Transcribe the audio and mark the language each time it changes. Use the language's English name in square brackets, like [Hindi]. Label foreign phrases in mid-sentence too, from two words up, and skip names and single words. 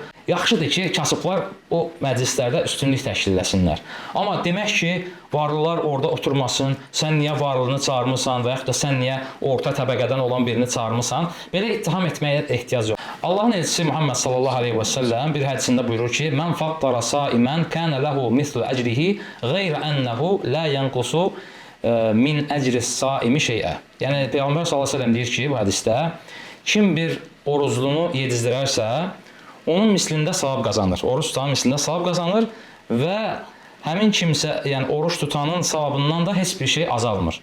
[Azerbaijani] Yaxşıdır ki, kasıblar o məclislərdə üstünlük təşkil etsinlər. Amma demək ki, varlılar orada oturmasın, sən niyə varlını çağırmısan və yaxud da sən niyə orta təbəqədən olan birini çağırmısan, belə ittiham etməyə ehtiyac yox. Allahın elçisi Muhammed [Arabic] صلى الله عليه وسلم [Azerbaijani] bir hədisində buyurur ki, [Arabic] "من فطر صائما كان له مثل أجره غير أنه لا ينقص من أجر الصائم شيئا." [Azerbaijani] Yəni Peyğəmbər [Arabic] صلى الله عليه وسلم [Azerbaijani] deyir ki, bu hədisdə kim bir oruclunu yedizdirərsə, onun mislində savab qazanır. Oruç tutanın mislində savab qazanır və həmin kimsə, yəni oruç tutanın savabından da heç bir şey azalmır.